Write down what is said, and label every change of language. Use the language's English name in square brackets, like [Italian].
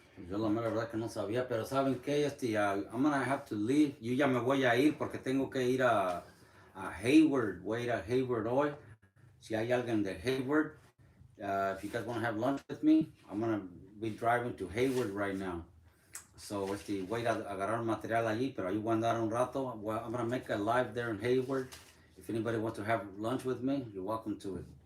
[Spanish] Yo la verdad que no sabía, pero ¿saben qué? [English] I'm gonna have to leave. [Spanish] Yo ya me voy a ir porque tengo que ir a Hayward. Voy a ir a Hayward hoy. Si hay alguien de Hayward, [English] if you guys want to have lunch with me, I'm going to be driving to Hayward right now. [Spanish] So, voy a ir a agarrar material allí, pero ahí voy a andar un rato. [English] I'm going to make a live there in Hayward. If anybody wants to have lunch with me, you're welcome to it.